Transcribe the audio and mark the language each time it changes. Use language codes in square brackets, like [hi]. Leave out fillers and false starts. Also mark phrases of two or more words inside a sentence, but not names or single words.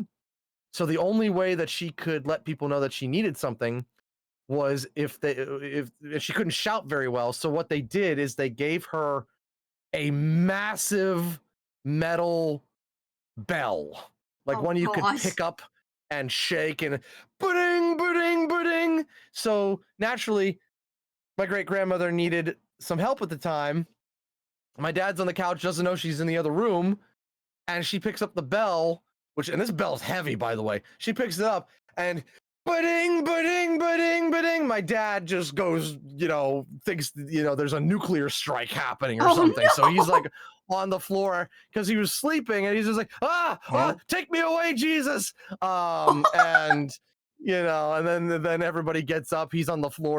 [en] So the only way that she could let people know that she needed something was if she couldn't shout very well. So what they did is they gave her a massive metal bell, like Oh one you could gosh. pick up and shake and ba-ding, ba-ding, ba-ding. So naturally, my great grandmother needed some help at the time. My dad's on the couch, doesn't know she's in the other room, and she picks up the bell, and this bell's heavy, by the way. She picks it up and ba-ding, ba-ding, ba-ding, ba-ding. My dad just goes, thinks, there's a nuclear strike happening or Oh, something. no! So he's like on the floor because he was sleeping, and he's just like, take me away, Jesus. And and then everybody gets up. He's on the floor.